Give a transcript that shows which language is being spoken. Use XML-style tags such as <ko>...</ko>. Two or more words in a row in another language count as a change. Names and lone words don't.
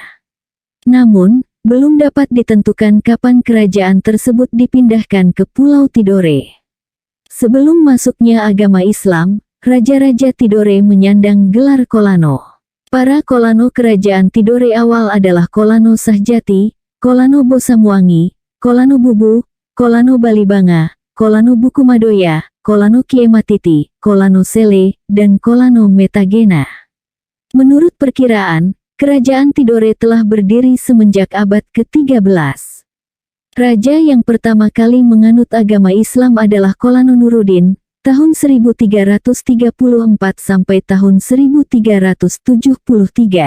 <id>Namun, belum dapat ditentukan kapan kerajaan tersebut dipindahkan ke Pulau Tidore. Sebelum masuknya agama Islam, Raja-Raja Tidore menyandang gelar Kolano. Para Kolano Kerajaan Tidore awal adalah Kolano Sahjati, Kolano Bosamuangi, Kolano Bubu, Kolano Balibanga, Kolano Bukumadoya, Kolano Kiematiti, Kolano Sele, dan Kolano Metagena. Menurut perkiraan, Kerajaan Tidore telah berdiri semenjak abad ke-13. Raja yang pertama kali menganut agama Islam adalah Kolano Nuruddin, tahun 1334 sampai tahun 1373.</id>